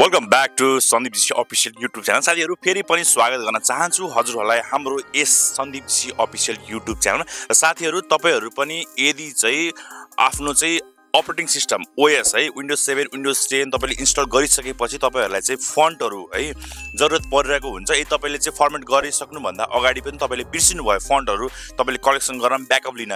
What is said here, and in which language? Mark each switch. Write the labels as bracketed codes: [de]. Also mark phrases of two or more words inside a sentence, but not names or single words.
[en] welcome back to Sandeep ji official YouTube channel. [ne] साथीहरु फेरि पनि स्वागत गर्न चाहन्छु हजुरहरुलाई हाम्रो यस संदीप जी [en] official YouTube channel. [ne] र साथीहरु तपाईहरु पनि यदि चाहिँ आफ्नो चाहिँ [en] operating system OS [ne] है विन्डोज 7 विन्डोज 10 तपाईले इन्स्टल गरिसकेपछि तपाईहरुलाई चाहिँ फन्टहरु है जरुरत परिरहेको हुन्छ। यदि तपाईले चाहिँ फर्मेट गरिसक्नु भन्दा अगाडि पनि तपाईले बिर्सिनु भयो फन्टहरु तपाईले कलेक्सन गर्न ब्याकअप लिन।